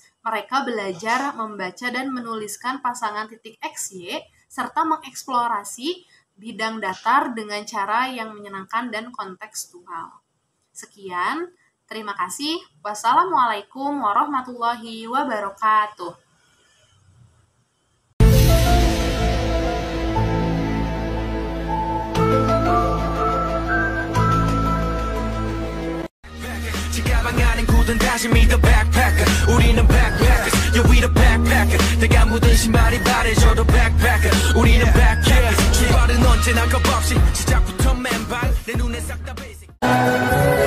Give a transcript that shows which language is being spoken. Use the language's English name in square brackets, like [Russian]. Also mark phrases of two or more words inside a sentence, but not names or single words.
[Indonesian] Mereka belajar membaca dan menuliskan pasangan titik X, Y, serta mengeksplorasi bidang datar dengan cara yang menyenangkan dan kontekstual. Sekian, terima kasih. [Arabic] والسلام عليكم ورحمة الله وبركاته. [Korean] 다짐이 [English] the backpacker [Korean] 우리는 backpackers [English] Yeah we the backpacker [Korean] 내가 묻은 신발이 바래져도 backpacker 우리는 backpackers 출발은 언제나 겁없이 시작부터 맨발 내 눈에 싹 다 basic